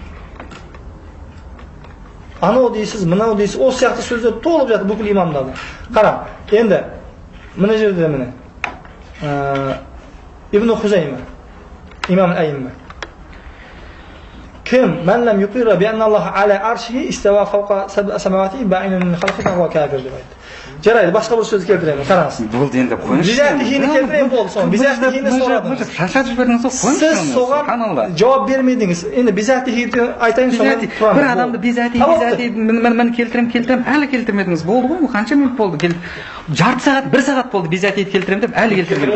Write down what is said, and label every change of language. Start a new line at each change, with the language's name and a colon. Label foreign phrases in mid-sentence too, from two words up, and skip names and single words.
Kazakh: Анау дейсіз, мынау дейсіз, осы сияқты сөздер толып жатыр бүкіл имамдарда. Қара, енді мына жерде міне Ибн Хузайма, имам ал-Айимма.
Arabic: Кім من لم يقر بأن الله على عرشه استوى فوق سماواته بائن من خلقه فهو كافر
Kazakh: деп айтты. Жарайды, басқа бір сөз келтіремін, қараңыз. Болды енді қойыңызшы. Бизатихини келтіремін болды соны. Бизатихини сұрадыңыз. Шашат жібердіңіз ғой, қойыңызшы. Сіз соған жауап бермедіңіз. Енді бизатихини айтайын соны. Бір адамды бизати мен келтірем, әлі келтірмедіңіз. Болды ғой, қанша минут болды? Жарты сағат, бір сағат болды бизатиді келтірем деп, әлі келтірмедім.